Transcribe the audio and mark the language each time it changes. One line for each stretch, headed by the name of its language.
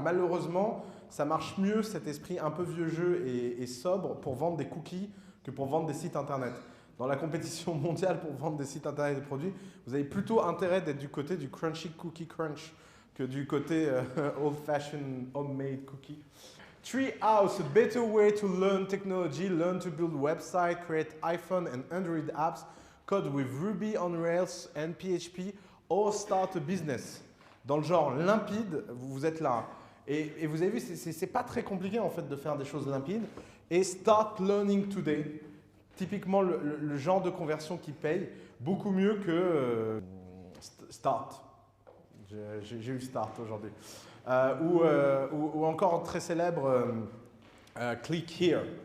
French: Malheureusement, ça marche mieux cet esprit un peu vieux jeu et sobre pour vendre des cookies que pour vendre des sites internet. Dans la compétition mondiale pour vendre des sites internet et des produits, vous avez plutôt intérêt d'être du côté du Crunchy Cookie Crunch que du côté
English: old-fashioned homemade cookie. Treehouse, a better way to learn technology, learn to build websites, create iPhone and Android apps, code with Ruby on Rails and PHP, or start a business.
French: Dans le genre limpide, vous êtes là. Et vous avez vu, c'est pas très compliqué en fait de faire des choses limpides. Et
English: start learning today,
French: typiquement le genre de conversion qui paye, beaucoup mieux que start. J'ai eu start aujourd'hui. Ou encore très célèbre
English: click here.